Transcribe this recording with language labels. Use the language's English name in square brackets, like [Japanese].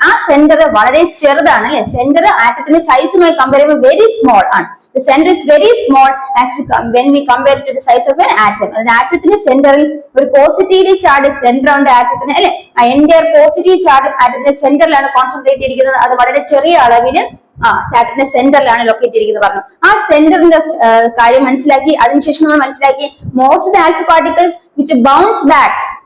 [Malayalam] ആ സെന്റർ വളരെ ചെറുതാണ് അല്ലെ. സെന്റർ ആറ്റത്തിന്റെ സൈസുമായി കമ്പയർ ചെയ്യുമ്പോൾ [English] very small [Malayalam] ആണ്. [English] The center is very small when we compare to the size of an atom. [Malayalam] അതായത് ആറ്റത്തിന്റെ സെന്ററിൽ ഒരു പോസിറ്റീവ്ലി ചാർജ് സെന്റർ ഉണ്ട് ആറ്റത്തിന് അല്ലെ. എൻറ്റയർ പോസിറ്റീവ് ചാർജ് ആറ്റത്തിന്റെ സെന്ററിലാണ് കോൺസെൻട്രേറ്റ് ചെയ്തിരിക്കുന്നത്. അത് വളരെ ചെറിയ അളവിന് ആറ്റത്തിന്റെ സെന്ററിലാണ് ലൊക്കേറ്റ് ചെയ്തിരിക്കുന്നത് പറഞ്ഞു. ആ സെന്ററിന്റെ കാര്യം മനസ്സിലാക്കി. അതിനുശേഷം നമ്മൾ മനസ്സിലാക്കി [English] Most alpha particles which bounce back.